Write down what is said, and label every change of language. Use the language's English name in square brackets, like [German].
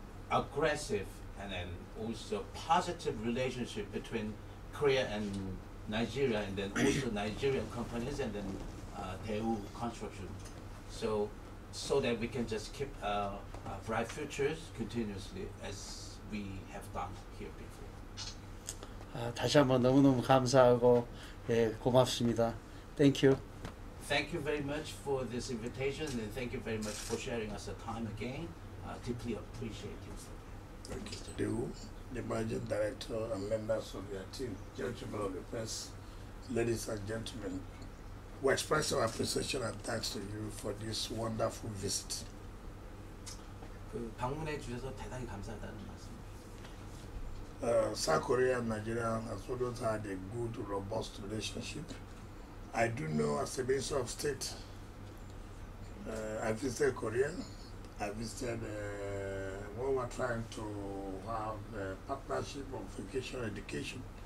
[English] aggressive and then also positive relationship between Korea and Nigeria, and then also Nigerian companies, and then Daewoo construction. So that we can just keep bright futures continuously as we have done here before. [Korean] 다시 한번 너무너무 감사하고 예, 고맙습니다. [English] Thank you. Thank you very much for this invitation, and thank you very much for sharing us the time again. Deeply appreciate it. Thank you. Daewoo, the managing director and members of your team, gentlemen of the press, ladies and gentlemen, we express our appreciation and thanks to you for this wonderful visit. [Korean] 그 방문해 주셔서 대단히 감사하다는 말씀. [English] South Korea and Nigeria has always had a good, robust relationship. I do know as a Minister of State, I visited Korea. I visited when we were trying to have a partnership of vocational education.